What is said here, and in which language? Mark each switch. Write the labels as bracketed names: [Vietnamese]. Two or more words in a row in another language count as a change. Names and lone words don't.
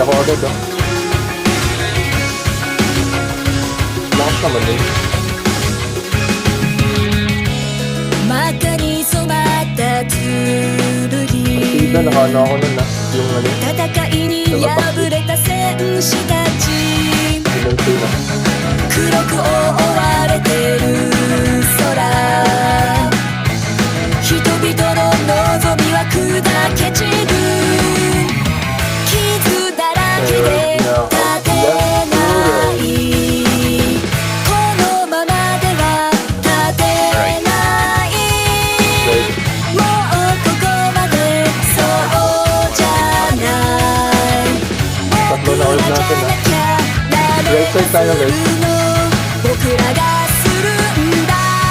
[Filipino] Ito. Lakas naman din. [Japanese] 真っ赤に染まった剣 [Filipino] Partida, nakaano ako nun na. Yung ano, [Japanese] 戦いに敗れた戦士たち [Filipino] pinunti na. [Japanese] 黒く覆われてる空人々の望みは砕け散る傷だらけで立てないこのままでは立てないもうここまでそうじゃない僕らじゃなきゃダメとするの僕らがするんだ